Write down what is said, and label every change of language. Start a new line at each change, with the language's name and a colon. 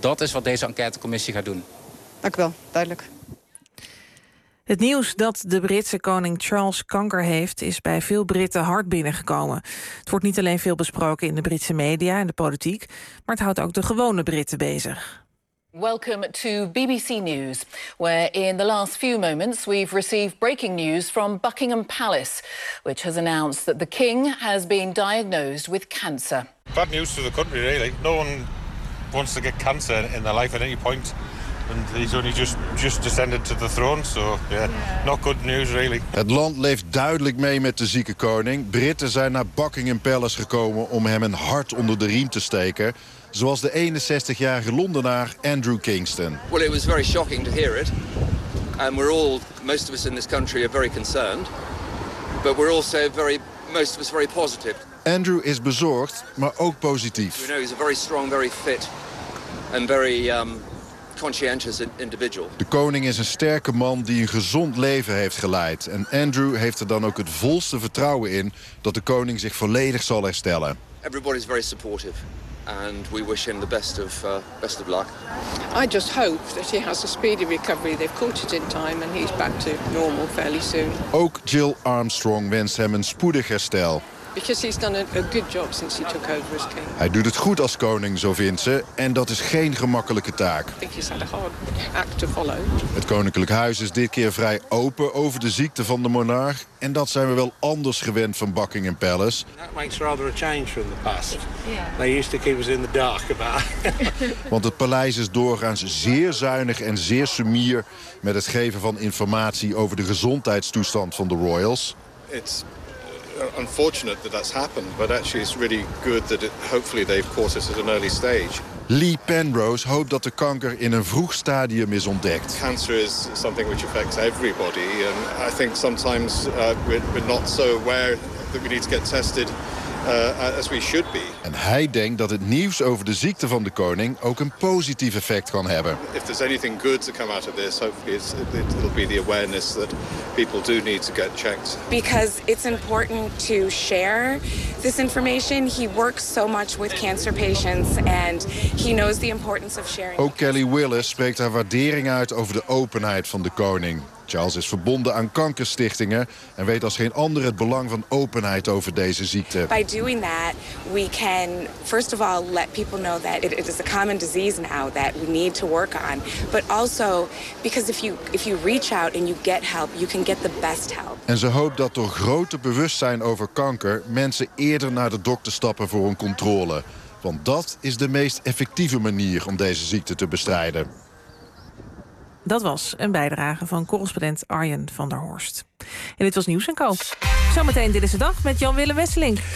Dutch: Dat is wat deze enquêtecommissie gaat doen. Dank u wel, duidelijk. Het nieuws dat de Britse koning Charles kanker heeft is bij veel Britten hard binnengekomen. Het wordt niet alleen veel besproken in de Britse media en de politiek, maar het houdt ook de gewone Britten bezig.
English: Welcome to BBC News, where in the last few moments we've received breaking news from Buckingham Palace, which has announced that the king has been diagnosed with cancer. Bad news for the country, really. No one wants to get cancer in their life at any point. And he's only just descended to the throne, so yeah, not good news really.
Dutch: Het land leeft duidelijk mee met de zieke koning. Britten zijn naar Buckingham Palace gekomen om hem een hart onder de riem te steken, zoals de 61-jarige Londenaar Andrew Kingston.
English: Well, it was very shocking to hear it, and most of us in this country are very concerned, but we're also most of us very positive.
Dutch: Andrew is bezorgd, maar ook positief.
English: We know he's a very strong, very fit and very conscientious individual.
Dutch: De koning is een sterke man die een gezond leven heeft geleid. En Andrew heeft er dan ook het volste vertrouwen in dat de koning zich volledig zal herstellen.
English: Everybody is very supportive. And we wish him the best of luck. I just hope that he has a speedy recovery. They've caught it in time and he's back to normal fairly soon.
Dutch: Ook Jill Armstrong wenst hem een spoedig herstel.
English: Because he's done a good job since he took over as king.
Dutch: Hij doet het goed als koning, zo vindt ze, en dat is geen gemakkelijke taak.
English: I think he's had a hard act to follow.
Dutch: Het koninklijk huis is dit keer vrij open over de ziekte van de monarch, en dat zijn we wel anders gewend van Buckingham Palace.
English: That makes rather a change from the past. Yeah. They used to keep us in the dark about.
Dutch: Want het paleis is doorgaans zeer zuinig en zeer sumier met het geven van informatie over de gezondheidstoestand van de royals.
English: Unfortunate that that's happened, but actually it's really good that hopefully they've caught it at an early stage.
Dutch: Lee Penrose hoopt dat de kanker in een vroeg stadium is ontdekt.
English: Cancer is something which affects everybody, and I think sometimes we're not so aware that we need to get tested as we should be.
Dutch: En hij denkt dat het nieuws over de ziekte van de koning ook een positief effect kan hebben.
English: If there's anything good to come out of this, hopefully it'll be the awareness that people do need to get checked. Because it's important to share this information. He works so much with cancer patients and he knows the importance of sharing.
Dutch: Ook Kelly Willis spreekt haar waardering uit over de openheid van de koning. Charles is verbonden aan kankerstichtingen en weet als geen ander het belang van openheid over deze ziekte.
English: By doing that, we can first of all let people know that it is a common disease now that we need to work on. But also because if you reach out and you get help, you can get the best help.
Dutch: En ze hoopt dat door groter bewustzijn over kanker mensen eerder naar de dokter stappen voor een controle. Want dat is de meest effectieve manier om deze ziekte te bestrijden. Dat was een bijdrage van correspondent Arjen van der Horst. En dit was Nieuws en Co. Zometeen Dit is de Dag met Jan-Willem Wesseling.